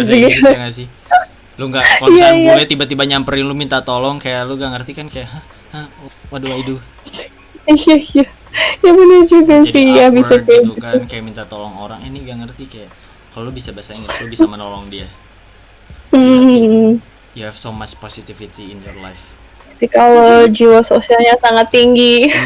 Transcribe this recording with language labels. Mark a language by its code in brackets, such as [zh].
[id] sih ya gak sih? Lo nggak konsen bule tiba-tiba nyamperin lo minta tolong, kayak lo gak ngerti kan, kayak [en] what do I do? [id] Iya ya benar juga jadi sih ya, bisa kayak gitu kan, kayak minta tolong orang ini gak ngerti, kayak kalau lo bisa bahasa Inggris lo bisa menolong dia. [en] You have so much positivity in your life. [id] Tapi kalau jiwa sosialnya sangat tinggi.